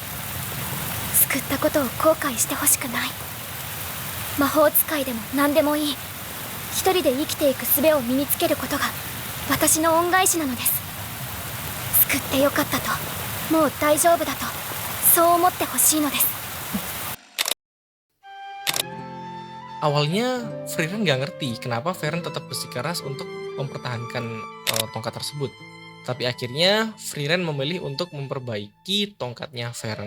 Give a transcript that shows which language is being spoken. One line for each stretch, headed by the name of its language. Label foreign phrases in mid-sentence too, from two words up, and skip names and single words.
Japanese: 救ったことを後悔してほしくない。魔法使いでも何でもいい。一人で生きていく術を身につけることが私の恩返しなのです。救ってよかったと、もう大丈夫だと、そう思ってほしいのです。
Indonesian: Awalnya Frieren nggak ngerti kenapa Feren tetap bersikeras untuk mempertahankan tongkat tersebut. Tapi akhirnya Frieren memilih untuk memperbaiki tongkatnya Feren.